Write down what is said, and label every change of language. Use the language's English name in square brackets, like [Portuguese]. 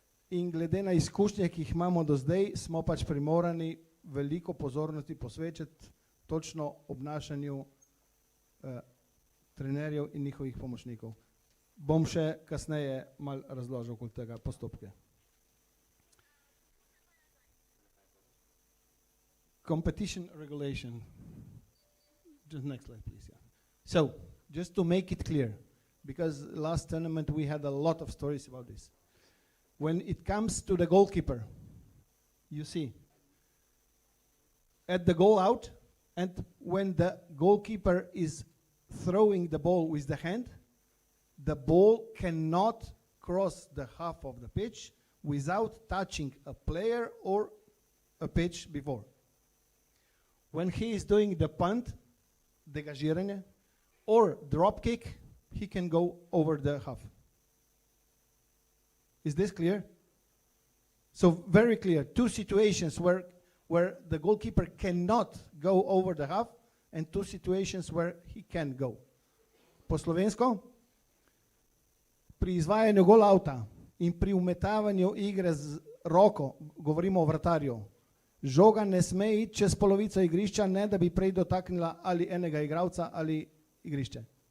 [Slovenian] In glede na izkušnje, ki jih imamo do zdaj, smo pač primorani veliko pozornosti posvečati točno obnašanju trenerjev in njihovih pomočnikov. Bom še kasneje malo razložil okoli tega postopke. [English] Competition regulation. Just next slide, please. Yeah. So, just to make it clear, because last tournament we had a lot of stories about this. When it comes to the goalkeeper, you see, at the goal out, and when the goalkeeper is throwing the ball with the hand, the ball cannot cross the half of the pitch without touching a player or a pitch before. When he is doing the punt, degagiranje, or drop kick, he can go over the half. Is this clear? So very clear. Two situations where the goalkeeper cannot go over the half, and two situations where he can go. [Slovenian] Po slovensko, pri izvajanju gol outa in pri umetavanju igre z roko, govorimo o vratarju, žoga ne sme iti čez polovico igrišča, ne da bi prej dotaknila ali enega igralca ali igrišče.